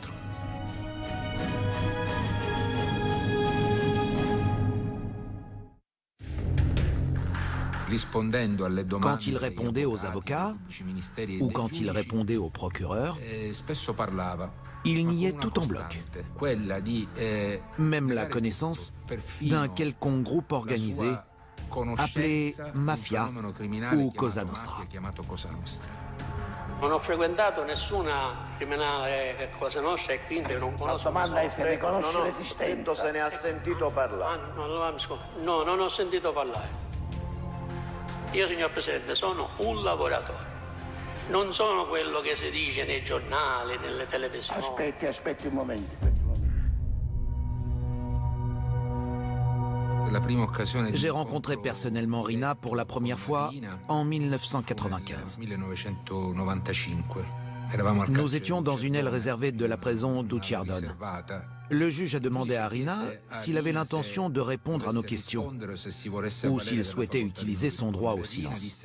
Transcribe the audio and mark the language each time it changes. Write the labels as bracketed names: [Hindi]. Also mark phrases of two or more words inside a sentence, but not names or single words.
[French] Quand il répondait aux avocats ou quand il répondait aux procureurs, il niait tout en bloc. Même la connaissance d'un quelconque groupe organisé appelé mafia ou Cosa Nostra. [Italian] Non ho frequentato nessuna criminale Cosa Nostra e quindi non conosco. La domanda è se ne conosce l'esistente o se ne ha sentito parlare. No, non ho sentito parlare. Io, signor Presidente, sono un lavoratore. Non sono quello che si dice nei giornali, nelle televisioni. Aspetti un momento. [French] J'ai rencontré personnellement Riina pour la première fois en 1995. Nous étions dans une aile réservée de la prison d'Ucciardone. Le juge a demandé à Riina s'il avait l'intention de répondre à nos questions ou s'il souhaitait utiliser son droit au silence.